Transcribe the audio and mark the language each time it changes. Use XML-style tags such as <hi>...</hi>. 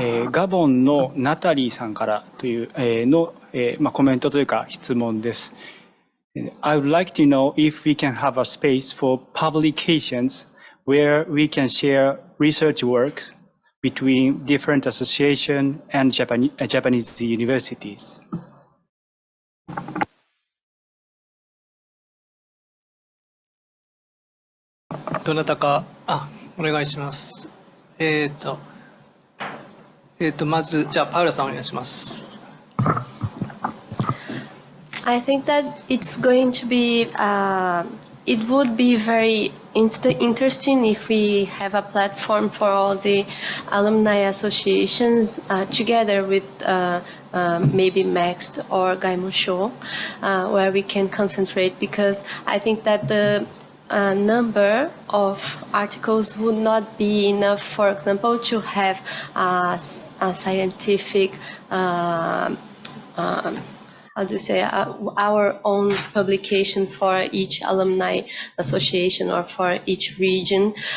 <ja>ガボンのナタリーさんからというのコメントというか質問です。</ja> <en>I would like to know if we can have a space for publications where we can share research work between different associations and Japanese universities.</en> <ja>どなたかお願いします。まずじゃあパウラさんお願いします。</ja> <en>I think that it's going to be, it would be very interesting if we have a platform for all the alumni associations together with maybe Maxt or Gaimosho, where we can concentrate, because I think that the number of articles would not be enough, for example, to have a scientific how do you say, our own publication for each alumni association or for each region.</en>